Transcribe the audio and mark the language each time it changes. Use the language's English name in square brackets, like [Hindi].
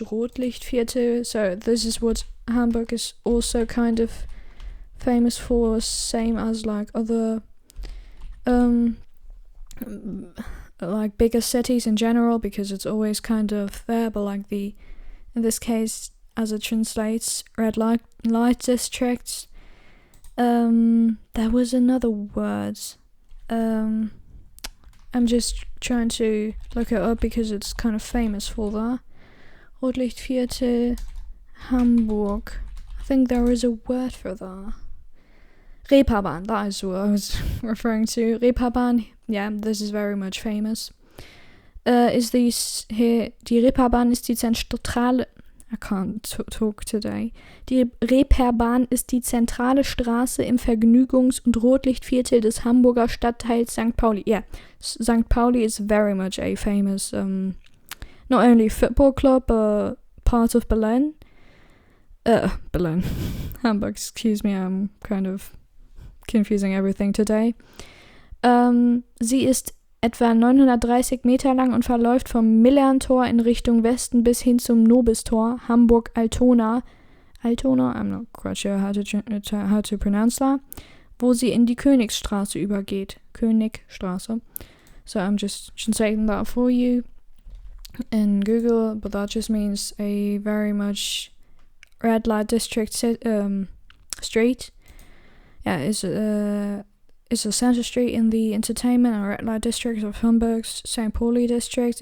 [English] Rotlichtviertel. So this is what Hamburg is also kind of famous for, same as like other like bigger cities in general, because it's always kind of there, but like in this case as it translates, red light districts. There was another word. I'm just trying to look it up because it's kind of famous for that. [German] Rotlichtviertel, Hamburg. [English] I think there is a word for that. Reeperbahn, that is what I was referring to. Reeperbahn, yeah, this is very much famous. Is these here? [German] Die Reeperbahn ist die zentrale. [English] I can't talk today. [German] Die Reeperbahn ist die zentrale Straße im Vergnügungs- und Rotlichtviertel des Hamburger Stadtteils St. [English] Pauli. Yeah, St. Pauli is very much a famous, not only football club, but part of Berlin. Berlin. Hamburg, excuse me, I'm kind of confusing everything today. [German] Sie ist etwa 930 Meter lang und verläuft vom Millerntor in Richtung Westen bis hin zum Nobistor, Hamburg-Altona. [English] Altona, I'm not quite sure how to pronounce that. [German] Wo sie in die Königsstraße übergeht. Königstraße. [English] So I'm just translating that for you in Google, but that just means a very much red light district street. Yeah, it's a center street in the entertainment and red light district of Hamburg's St. Pauli district.